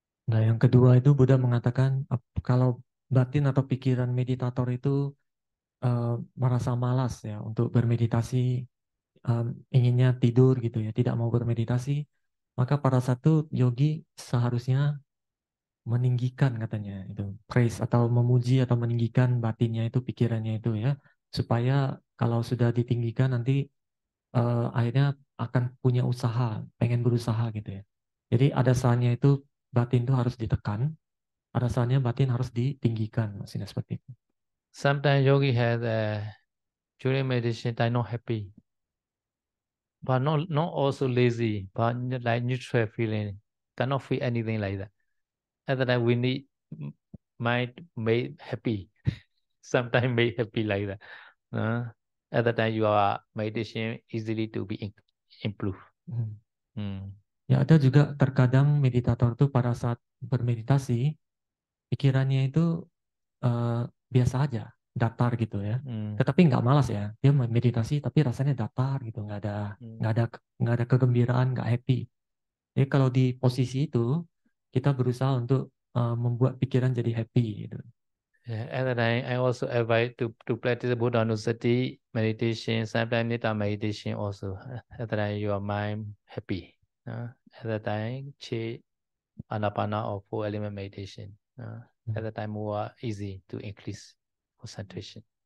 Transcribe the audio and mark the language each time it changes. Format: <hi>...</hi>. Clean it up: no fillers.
<id>Nah, yang kedua itu Buddha mengatakan kalau batin atau pikiran meditator itu merasa malas ya untuk bermeditasi, inginnya tidur gitu ya, tidak mau bermeditasi, maka pada satu yogi seharusnya meninggikan katanya itu praise atau memuji atau meninggikan batinnya itu, pikirannya itu ya, supaya kalau sudah ditinggikan nanti akhirnya akan punya usaha, pengen berusaha gitu ya. Jadi ada saatnya itu batin itu harus ditekan, ada saatnya batin harus ditinggikan, maksudnya seperti itu.</id> <en>Sometimes yogi has during meditation time not happy, but not also lazy, but like neutral feeling, cannot feel anything like that. At that time we need mind made happy. Sometimes made happy like that. At that time your meditation easily to be improved.</en> <id>Ya ada juga terkadang meditator tuh pada saat bermeditasi pikirannya itu biasa aja, datar gitu ya. Tetapi nggak malas ya, dia meditasi tapi rasanya datar gitu, nggak ada nggak ada kegembiraan, nggak happy. Jadi kalau di posisi itu kita berusaha untuk membuat pikiran jadi happy gitu.</id> <en>Yeah, at the time, I also advise to practice Buddhanussati meditation, sometimes Netta meditation also. At the time, your mind happy. At the time, Chi, Anapana or four element meditation. At the time, more easy to increase concentration.</en>